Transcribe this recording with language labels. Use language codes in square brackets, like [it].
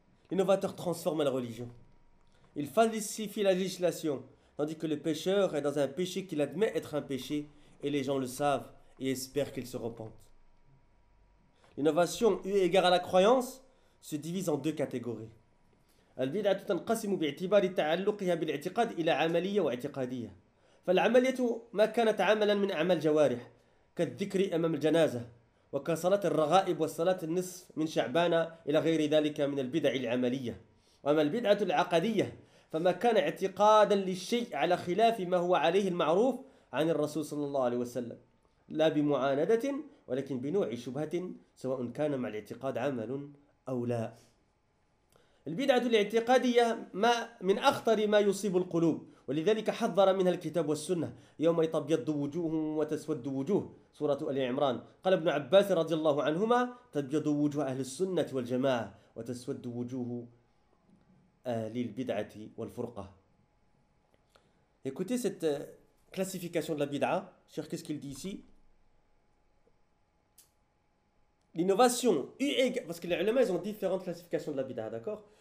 [fr] L'innovateur transforme la religion. Il falsifie la législation, tandis que le pécheur est dans un péché qu'il admet être un péché, et les gens le savent et espèrent qu'il se repente. L'innovation, eu égard à la croyance, se divise en deux catégories. [ar] Al-bid'a tutanqasimu bi'tibari ta'alluqiha bil-i'tiqad ila 'amaliyya wa 'i'tiqadiyya. فالعمليه ما كانت عملا من اعمال الجوارح كالذكر امام الجنازه وكصلاه الرغائب والصلاه النصف من شعبان الى غير ذلك من البدع العمليه واما البدعه العقديه فما كان اعتقادا للشيء على خلاف ما هو عليه المعروف عن الرسول صلى الله عليه وسلم لا بمعانده ولكن بنوع شبهه سواء كان مع الاعتقاد عمل او لا البدعه الاعتقاديه ما من اخطر ما يصيب القلوب ولذلك حذر منها الكتاب والسنة يوم تبيض وجوه وتسود وجوه سورة آل عمران قال ابن عباس رضي الله عنهما تبيض وجوه أهل السنة والجماعة وتسود وجوه أهل البدعة والفرقة. [fr] Écoutez cette classification de la bid'a. Cher, qu'est-ce qu'il dit ici? L'innovation, parce que les ulama, ils ont différentes classifications de la bid'a, d'accord?